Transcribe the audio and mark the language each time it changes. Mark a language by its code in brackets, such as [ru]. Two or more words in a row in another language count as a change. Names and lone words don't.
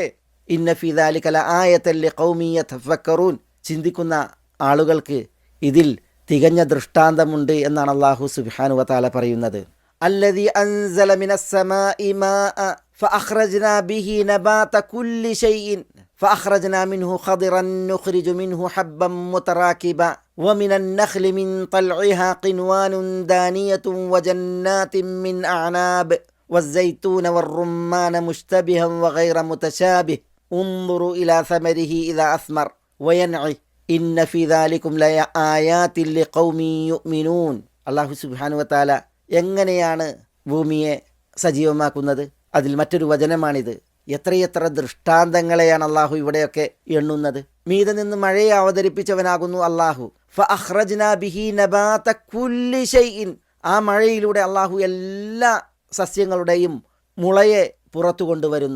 [ar] إن في ذلك لآية لقوم يتفكرون, [ml] ചിന്തിക്കുന്ന ആളുകൾക്ക് ഇതിൽ തികഞ്ഞ ദൃഷ്ടാന്തമുണ്ട് എന്നാണ് അല്ലാഹു [ar] سبحانه وتعالى [ml] പറയുന്നത്. [ar] الذي أنزل من السماء ماء فأخرجنا به نبات كل شيء فأخرجنا منه خضرا نخرج منه حبا متراكبا ومن النخل من طلعها قنوان دانية وجنات من أعناب والزيتون والرمان مشتبها وغير متشابه انظروا إلى ثمره إذا أثمر وينعي إن في ذلكم لآيات لقوم يؤمنون. [ml] അല്ലാഹു [ar] سبحانه وتعالى [ml] എങ്ങനെയാണ് ഭൂമിയെ സജീവമാക്കുന്നത്? അതിൽ മറ്റൊരു വചനമാണിത്. എത്രയെത്ര ദൃഷ്ടാന്തങ്ങളെയാണ് അള്ളാഹു ഇവിടെയൊക്കെ എണ്ണുന്നത്. മീതെ നിന്ന് മഴയെ അവതരിപ്പിച്ചവനാകുന്നു അള്ളാഹു. [ar] فأخرجنا به نبات كل شيء, [ml] ആ മഴയിലൂടെ അള്ളാഹു എല്ലാ സസ്യങ്ങളുടെയും മുളയെ പുറത്തു കൊണ്ടുവരുന്നു.